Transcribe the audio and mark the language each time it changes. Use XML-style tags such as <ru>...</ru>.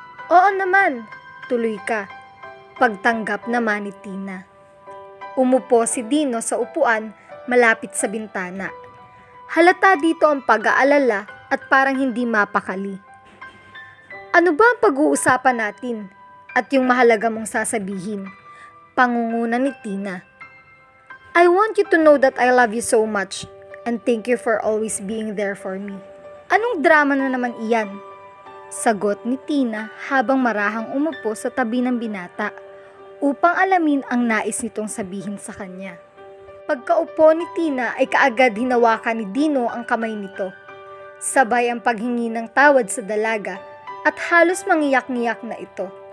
<tl>"Oo naman, tuloy ka." Pagtanggap naman ni Tina. Umupo si Dino sa upuan malapit sa bintana. Halata dito ang pag-aalala at parang hindi mapakali. "Ano ba ang pag-uusapan natin? At yung mahalaga mong sasabihin?" Pangunguna ni Tina.</tl> <en>"I want you to know that I love you so much and thank you for always being there for me."</en> <tl>"Anong drama na naman iyan?" Sagot ni Tina habang marahang umupo sa tabi ng binata upang alamin ang nais nitong sabihin sa kanya. Pagkaupo ni Tina ay kaagad hinawakan ni Dino ang kamay nito. Sabay ang paghingi ng tawad sa dalaga at halos mangiyak-ngiyak na ito.</tl>